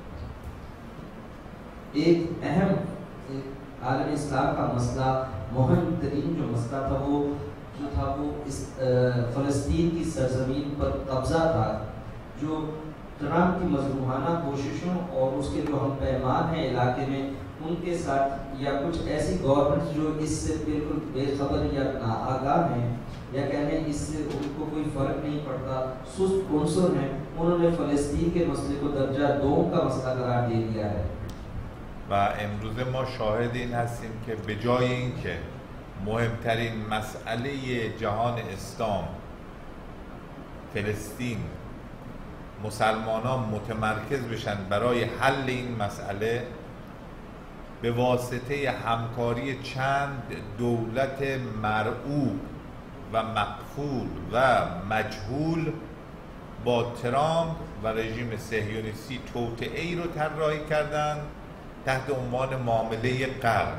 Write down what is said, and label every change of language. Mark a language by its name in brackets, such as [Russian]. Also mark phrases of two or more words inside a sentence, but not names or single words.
[Urdu] ایک اہم عالم اسلام کا مسئلہ، مہم ترین جو مسئلہ تھا وہ اس فلسطین کی سرزمین پر قبضہ تھا، جو ٹرمپ کی مظلومانہ کوششوں اور اس کے جو ہم پیمان ہیں علاقے میں ان کے ساتھ یا کچھ ایسی گورنمنٹ جو اس سے بالکل بے خبر یا ناآگاہ ہیں یا کہنے اس سے ان کو کوئی فرق نہیں پڑتا، سست عنصر ہیں، انہوں نے فلسطین کے مسئلے کو درجہ 2 کا مسئلہ قرار دے دیا ہے. [Persian] و امروز ما شاهد این هستیم که به جای اینکه مهمترین مسئله جهان اسلام فلسطین مسلمانان متمرکز بشن برای حل این مسئله، به واسطه همکاری چند دولت مرعوب و مقفول و مجهول با ترامپ و رژیم صهیونیستی توطئه‌ای رو طراحی کردند تحت عنوان معامله قرن.